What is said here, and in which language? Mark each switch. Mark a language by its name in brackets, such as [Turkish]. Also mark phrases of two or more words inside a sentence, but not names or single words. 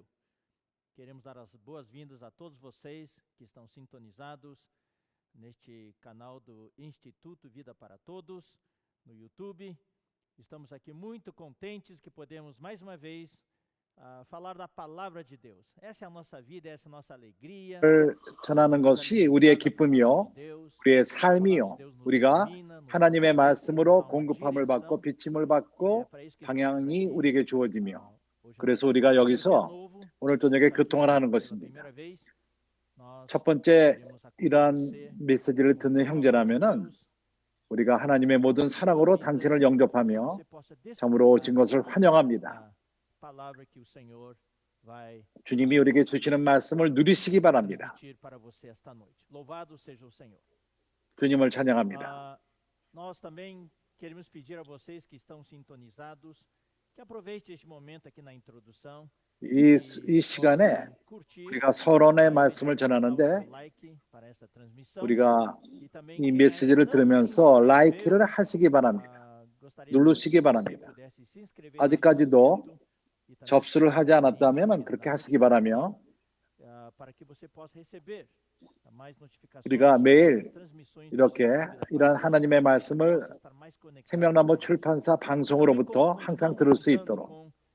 [Portuguese] Queremos dar as boas-vindas a todos vocês que estão sintonizados neste canal do Instituto Vida para Todos, no YouTube. Estamos aqui muito contentes que podemos, mais uma vez, falar da palavra de Deus. Essa é a nossa vida, essa é a nossa alegria. [Korean] 전하는 것이 우리의 기쁨이요, 우리의 삶이요. 우리가 하나님의 말씀으로 공급함을 받고 비침을 받고 방향이 우리에게 주어지며, 그래서 우리가 여기서 오늘 저녁에 교통을 하는 것입니다. 첫 번째 이러한 메시지를 듣는 형제라면은 우리가 하나님의 모든 사랑으로 당신을 영접하며 참으로 오신 것을 환영합니다. 주님이 우리에게 주시는 말씀을 누리시기 바랍니다. 주님을 찬양합니다. [Portuguese] Nós também queremos pedir a vocês que estão sintonizados que aproveitem este momento aqui na introdução. [Korean] 이 시간에 우리가 서론의 말씀을 전하는데 우리가 이 메시지를 들으면서 라이크를 하시기 바랍니다. 누르시기 바랍니다. 아직까지도 접수를 하지 않았다면 그렇게 하시기 바라며, 우리가 매일 이렇게 이러한 하나님의 말씀을 생명나무 출판사 방송으로부터 항상 들을 수 있도록,